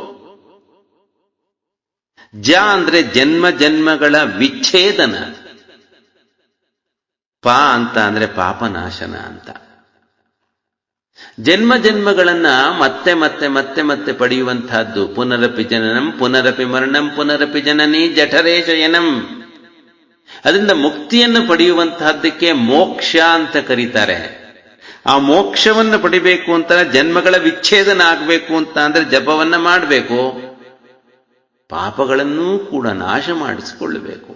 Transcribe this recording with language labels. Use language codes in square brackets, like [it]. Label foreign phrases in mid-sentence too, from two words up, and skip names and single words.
[kn] ಜ ಅಂದ್ರೆ ಜನ್ಮ ಜನ್ಮಗಳ ವಿಚ್ಛೇದನ, ಪ ಅಂತ ಅಂದ್ರೆ ಪಾಪನಾಶನ ಅಂತ. ಜನ್ಮ ಜನ್ಮಗಳನ್ನ ಮತ್ತೆ ಮತ್ತೆ ಮತ್ತೆ ಮತ್ತೆ ಪಡೆಯುವಂತಹದ್ದು. [sa] ಪುನರಪಿ ಜನನಂ ಪುನರಪಿ ಮರಣಂ ಪುನರಪಿ ಜನನಿ ಜಠರೇ ಶಯನಂ. [kn] ಅದರಿಂದ ಮುಕ್ತಿಯನ್ನು ಪಡೆಯುವಂತಹದ್ದಕ್ಕೆ ಮೋಕ್ಷ ಅಂತ ಕರೀತಾರೆ. ಆ ಮೋಕ್ಷವನ್ನು ಪಡಿಬೇಕು ಅಂತ, ಜನ್ಮಗಳ ವಿಚ್ಛೇದನ ಆಗಬೇಕು ಅಂತ ಅಂದ್ರೆ ಜಪವನ್ನ ಮಾಡಬೇಕು. ಪಾಪಗಳನ್ನೂ ಕೂಡ ನಾಶ ಮಾಡಿಸಿಕೊಳ್ಳಬೇಕು.